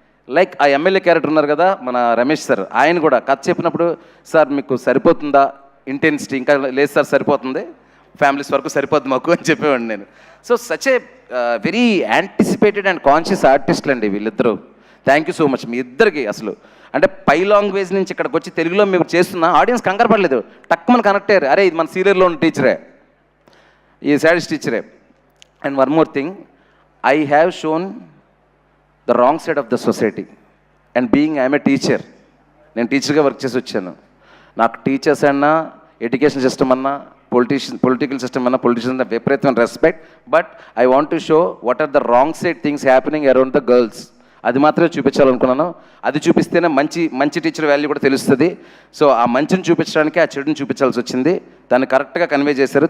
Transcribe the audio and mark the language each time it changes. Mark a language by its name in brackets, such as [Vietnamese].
[Telugu] Like ఆ MLA character ఉన్నారు కదా మన రమేష్ సార్, ఆయన కూడా కథ చెప్పినప్పుడు సార్ మీకు సరిపోతుందా ఇంటెన్సిటీ, ఇంకా లేదు సార్ సరిపోతుంది, ఫ్యామిలీస్ వరకు సరిపోతుంది మాకు అని చెప్పేవాడిని నేను. [English] so such a very anticipated and conscious [Telugu] ఆర్టిస్టులు అండి వీళ్ళిద్దరూ. [English] thank you so much [Telugu] మీ ఇద్దరికి. అసలు అంటే పై లాంగ్వేజ్ నుంచి ఇక్కడికి వచ్చి తెలుగులో మేము చేస్తున్న ఆడియన్స్ కంగారు పడలేదు, టక్కుమని కనెక్ట్ అయ్యారు. అరే ఇది మన సీరియల్లో ఉన్న టీచరే, ఈ sadist టీచరే. [English] and one more thing, I have shown the wrong side of the society and being I am a teacher, [Telugu] నేను టీచర్గా వర్క్ చేసి వచ్చాను. నాకు టీచర్స్ అన్నా, ఎడ్యుకేషన్ సిస్టమ్ అన్నా, పొలిటికల్ సిస్టమ్ అన్నా, పొలిటీషియన్స్ విపరీతమైన respect. [English] But I want to show what are the wrong side things happening around the girls. [Telugu] అది మాత్రమే చూపించాలనుకున్నాను. అది చూపిస్తేనే మంచి టీచర్ వాల్యూ కూడా తెలుస్తుంది. సో ఆ మంచిని చూపించడానికి ఆ చెడుని చూపించాల్సి వచ్చింది. దాన్ని కరెక్ట్గా కన్వే చేశారు.